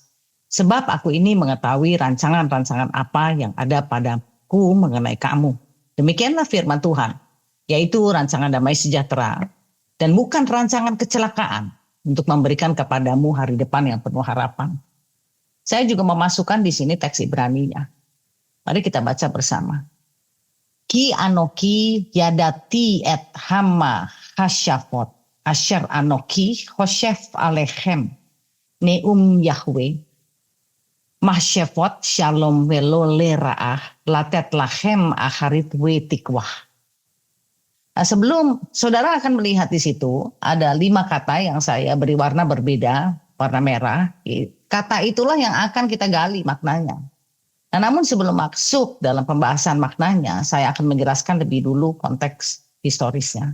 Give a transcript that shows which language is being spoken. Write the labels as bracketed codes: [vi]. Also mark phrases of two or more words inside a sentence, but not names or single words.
[id] Sebab aku ini mengetahui rancangan-rancangan apa yang ada padaku mengenai kamu. Demikianlah firman Tuhan, yaitu rancangan damai sejahtera dan bukan rancangan kecelakaan, untuk memberikan kepadamu hari depan yang penuh harapan. Saya juga memasukkan di sini teks Ibraninya. Mari kita baca bersama. [he] כי אנכי ידעתי את המחשבת אשר אנכי חשב עליכם נאם יהוה מחשבות שלום ולא לרעה לתת לכם אחרית ותקוה. [id] Nah, sebelum saudara akan melihat di situ ada 5 kata yang saya beri warna berbeda, warna merah. Kata itulah yang akan kita gali maknanya. Nah, namun sebelum masuk dalam pembahasan maknanya, saya akan menjelaskan lebih dulu konteks historisnya.